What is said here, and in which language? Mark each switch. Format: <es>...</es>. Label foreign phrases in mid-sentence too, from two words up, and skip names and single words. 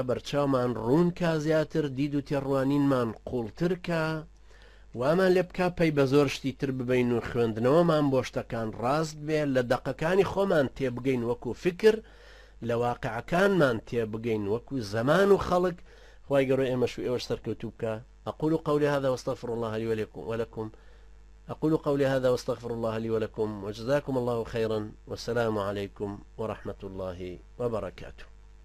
<ckb>بەرچاومان ڕوون کا زیاتر دید و تێڕوانینمان قوڵتر کە وامان لێ بکە پەی بە زۆر شتی تر ببین و خوێندنەوەمان بۆ شتەکان ڕاست بێ لە دەقەکانی خۆمان تێبگەین وەکو فکر لە واقعەکانمان تێبگەین وەکو زەمان و خەڵک خوای گەورە ئێمە شوێوە سەرکەوتوو بکە</ckb> <ar>أقول قولي هذا واستغفر الله لي ولكم أقول قولي هذا واستغفر الله لي ولكم وجزاكم الله خيرا والسلام عليكم ورحمة الله وبركاته.</ar>